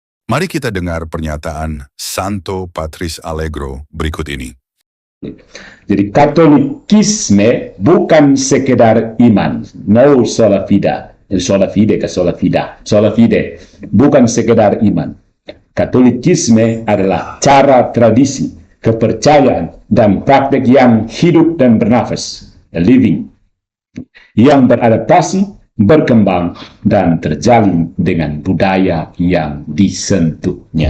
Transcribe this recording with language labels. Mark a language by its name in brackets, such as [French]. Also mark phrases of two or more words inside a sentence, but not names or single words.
[Indonesian] Mari kita dengar pernyataan Santo Patrice Allegro berikut ini. Jadi Katolikisme bukan sekedar iman, no [Latin] sola fide, sola fide [Indonesian] ke [Latin] sola fide, sola fide [Indonesian] bukan sekedar iman. Katolikisme adalah cara, tradisi, kepercayaan dan praktek yang hidup dan bernafas, living, yang beradaptasi, berkembang dan terjalin dengan budaya yang disentuhnya.